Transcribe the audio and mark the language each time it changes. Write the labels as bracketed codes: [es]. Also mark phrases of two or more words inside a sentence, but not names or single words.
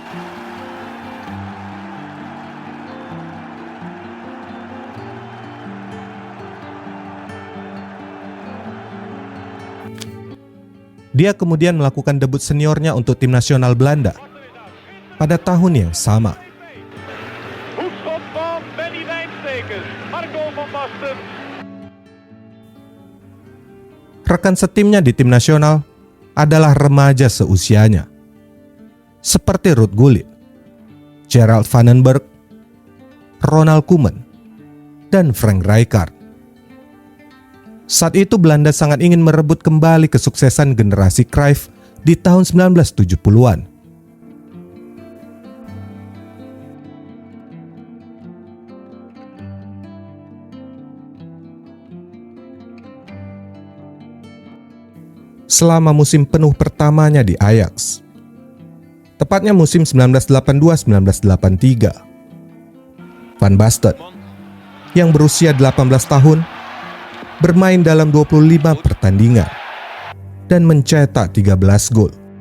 [id] Dia kemudian melakukan debut seniornya untuk tim nasional Belanda pada tahun yang sama. [nl] Hoekschop van Benny Wijnstekers. Marco van Basten. [id] Rekan setimnya di tim nasional adalah remaja seusianya, seperti Ruud Gullit, Gerald van den Berg, Ronald Koeman, dan Frank Rijkaard. Saat itu Belanda sangat ingin merebut kembali kesuksesan generasi Cruyff di tahun 1970-an. Selama musim penuh pertamanya di Ajax, tepatnya musim 1982-1983, Van Basten yang berusia 18 tahun bermain dalam 25 pertandingan dan mencetak 13 gol.